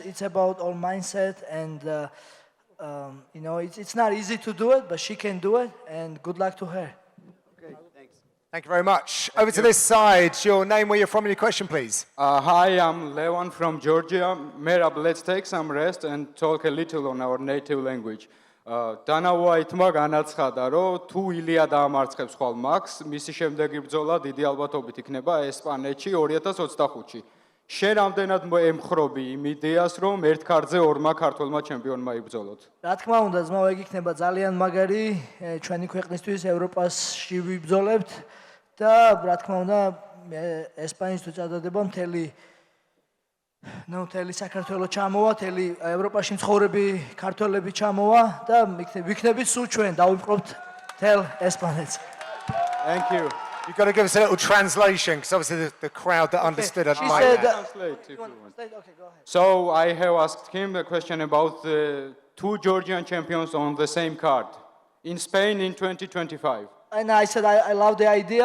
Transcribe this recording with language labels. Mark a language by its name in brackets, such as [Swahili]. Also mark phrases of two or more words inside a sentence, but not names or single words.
[English] It's about our mindset, and you know, it's not easy to do it, but she can do it, and good luck to her. Okay, thanks. Thank you very much. Over to this side. Your name, where you're from, and your question, please. Hi, I'm Levan from Georgia. Merab, let's take some rest and talk a little on our native language. [Georgian] დანაუაითმა განაცხადა, რომ თუ ილია დაამარცხებს ხვალ მაქს, მისი შემდეგი ბრძოლა დიდი ალბათობით იქნება ესპანეთში 2025-ში. შენ რამდენად ემხრობი იმ იდეას, რომ ერთ ქარtზე ორმა ქართველმა ჩემპიონმა იბრძოლოთ? რა თქმა უნდა, ძმაო, ეგ იქნება ძალიან მაგარი ჩვენი ქვეყნისთვის ევროპაში ვიბრძოლებთ და რა თქმა უნდა, ესპანეთის თუ წადდება მთელი საქართველოს ჩამოვა, მთელი ევროპაში მცხოვრები ქართველები ჩამოვა და ვიქნებით სულ ჩვენ დავიპყრობთ მთელ ესპანეთს. [English] Thank you. You've got to give us a little translation, because obviously the crowd that understood it She might. said, Translate if you want. So I have asked him a question about the two Georgian champions on the same card in Spain in 2025. And I said, I love the idea.